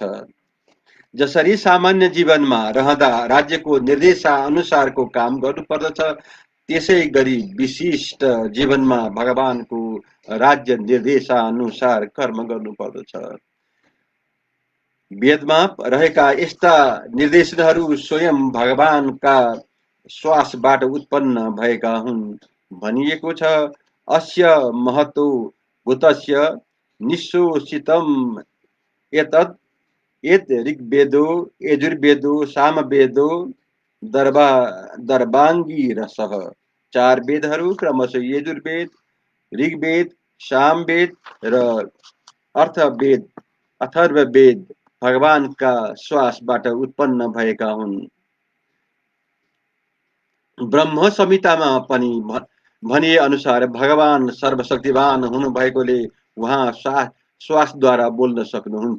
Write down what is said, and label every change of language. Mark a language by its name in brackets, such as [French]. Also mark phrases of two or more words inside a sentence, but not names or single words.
[Nepali] जसरी सामान्य जीवनमा रहँदा राज्यको निर्देशानुसारको काम गर्नुपर्दछ, त्यसै गरी विशिष्ट जीवनमा भगवानको राज्य निर्देशानुसार कर्म गर्नुपर्दछ। वेदमा रहेका यस्ता निर्देशनहरू स्वयं भगवानका श्वासबाट उत्पन्न भएका हुन्। भनिएको छ, [Sanskrit] अस्य महतो भूतस्य निःशोषितम् एतद् यत् ऋग्वेदो यजुर्वेदो सामवेदो दर्वाङ्गिरसः। [Nepali] चार वेदहरू क्रमशः यजुर्वेद, ऋग्वेद, सामवेद र अथर्ववेद भगवानका श्वासबाट उत्पन्न भएका हुन्। ब्रह्म संहितामा पनि भनिए अनुसार भगवान सर्वशक्तिवान हुनुभएकोले उहाँ श्वासद्वारा बोल्न सक्नुहुन्छ।